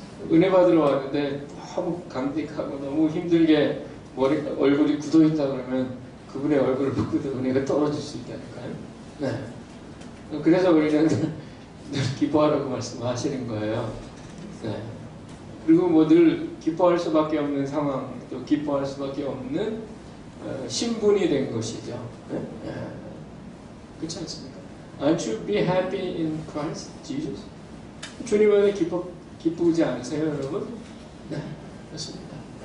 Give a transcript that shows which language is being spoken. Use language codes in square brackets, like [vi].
[ko] 은혜 받으러 왔는데 너무 감격하고 너무 힘들게 얼굴이 굳어있다 그러면 그분의 얼굴을 보고도 은혜가 떨어질 수 있다니까요. 네. 그래서 우리는 늘 기뻐하라고 말씀하시는 거예요. 네. 그리고 뭐 늘 기뻐할 수밖에 없는 상황, 또 기뻐할 수밖에 없는 신분이 된 것이죠. 네? 그렇지 않습니까? [en] Aren't you be happy in Christ Jesus? [ko] 주님 안에 기쁘지 않으세요, 여러분? 네, 그렇습니다.